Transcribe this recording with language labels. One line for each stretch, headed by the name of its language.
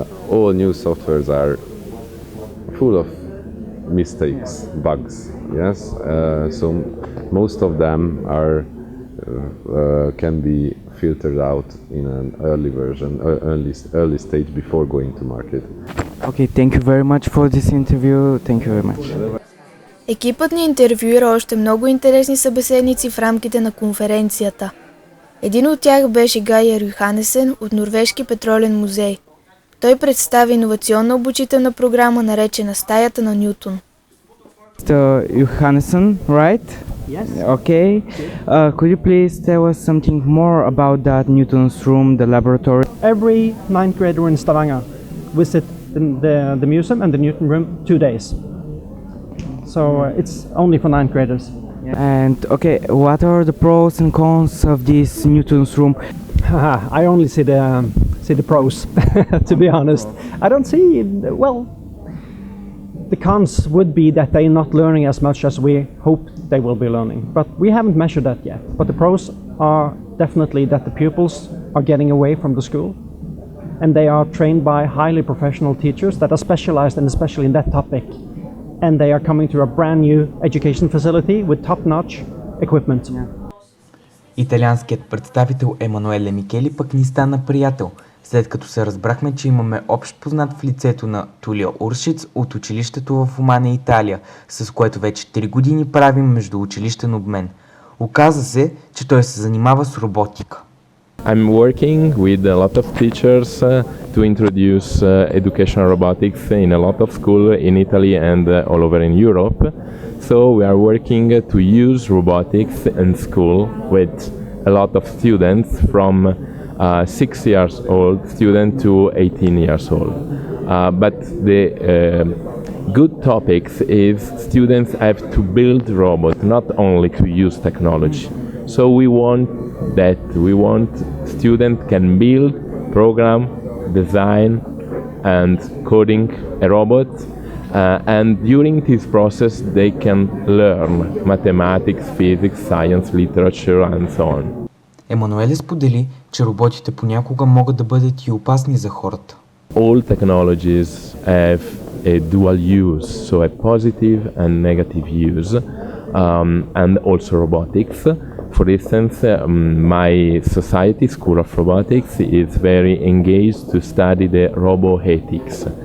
English: All new softwares are full of mistakes, bugs. Yes, so most of them are can be filtered out in an early version, early stage before going to market. Okay, thank you very much for this interview. Thank you very much.
Bulgarian: Екипът ни интервюира още много интересни събеседници в рамките на конференцията. Един от тях беше Гайер Юханесен от Норвежки петролен музей. Той представи иновационна обучителна програма, наречена Стаята на Нютон.
English: Mr. Johannesson, right? Yes. Okay. Could you please tell us something more about that Newton's room, the laboratory? Every ninth grader in Stavanger visit the museum and the Newton room 2 days. So it's only for ninth graders. And okay, what are the pros and cons of this Newton's room? I only see the pros, to be honest. I don't see, well, the cons would be that they're not learning as much as we hope they will be learning. But we haven't measured that yet. But the pros are definitely that the pupils are getting away from the school, and they are trained by highly professional teachers that are specialized and especially in that topic. And they are coming to a brand new education facility with top-notch equipment.
Bulgarian: Италианският представител Емануеле Микели пък ни стана приятел, след като се разбрахме, че имаме общ познат в лицето на Тулио Уршиц от училището в Умане, Италия, с което вече 3 години правим междуучилищен обмен. Оказа се, че той се занимава с роботика.
English: I'm working with a lot of teachers to introduce educational robotics in a lot of schools in Italy and all over in Europe. So we are working to use robotics in school with a lot of students from 6 years old student to 18 years old. But the good topics is students have to build robots, not only to use technology. So we want students can build, program, design and coding a robot, and during this process they can learn mathematics, physics, science, literature and so on.
Bulgarian: Емануеле сподели, че роботите понякога могат да бъдат и опасни за хората.
English: All technologies have a dual use, so a positive and negative use, and also robotics. For instance, my society, School of Robotics, is very engaged to study the roboethics.